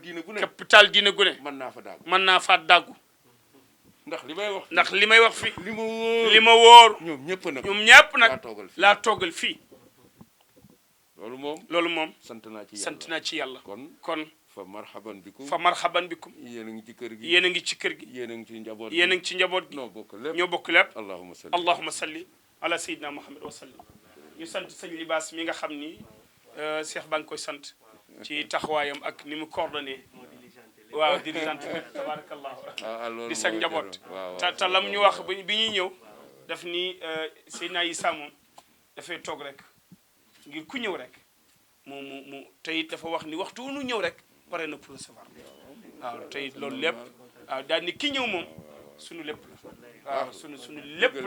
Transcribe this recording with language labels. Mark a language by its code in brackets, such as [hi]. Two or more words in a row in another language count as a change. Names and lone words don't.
[wo] diine gu ne mën naa fa dàggu ndax li may wax fi li ma wóor ñoom ñëpp nag laa toogal fii loolu moom sant naa ci yàlla kon [ar] فمرحبا بكم [wo] yéen a ngi ci kër gi yéen a ngi ci kër gi yéen a ngi ci njaboot gi ñoo bokk lépp [ar] allahumma اللهم صل على سيدنا محمد وسلم [wo] ñu sant sëñ Libaas mi nga xam ni Cheikh ba nga koy sant ci taxawaayam ak ni mu coordonné waaw dirigeante bi tabarakallahu di sag njaboot te lam ñu wax bi ñuy ñëw daf ni Seydina Issa moom dafay toog rek ngir ku ñëw rek mu tey dafa wax ni waxtu nu ñëw rek pare na [fr] pour recevoir [wo] waaw tey loolu lépp waaw daal ni ki ñëw moom sunu lépp la waaw sunu lépp la